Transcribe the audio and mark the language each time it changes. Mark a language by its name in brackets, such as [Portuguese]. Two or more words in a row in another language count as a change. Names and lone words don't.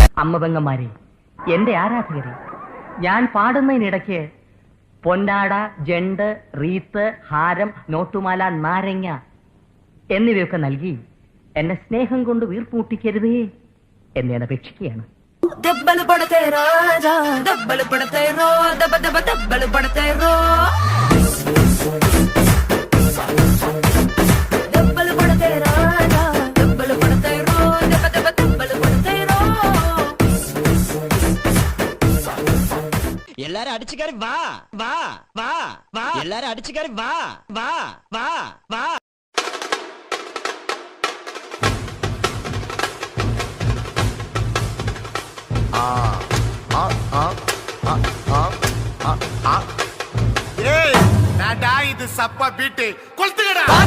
[Malayalam] അമ്മപെങ്ങന്മാരെ, എന്റെ ആരാധകരെ, ഞാൻ പാടുന്നതിനിടയ്ക്ക് പൊന്നാട, ജണ്ട്, റീത്ത്, ഹാരം, നോട്ടുമാല, നാരങ്ങ എന്നിവയൊക്കെ നൽകി എന്നെ സ്നേഹം കൊണ്ട് വീർപ്പൂട്ടിക്കരുതേ എന്ന് ഞാൻ അപേക്ഷിക്കുകയാണ്. [Telugu] దెబ్బలు పడతాయి రాజా, దెబ్బలు పడతాయి రో, దెబ్బ దెబ్బ దెబ్బలు పడతాయి రో, దెబ్బలు పడతాయి రాజా, దెబ్బలు పడతాయి రో, దెబ్బ దెబ్బ దెబ్బలు పడతాయి రో. [Tamil] எல்லாரும் அடிச்சுக்காரி வா வா வா வா, எல்லாரும் அடிச்சுக்காரி வா வா வா வா. இது சப்பா பீட்டு கொளுத்துக்கடா.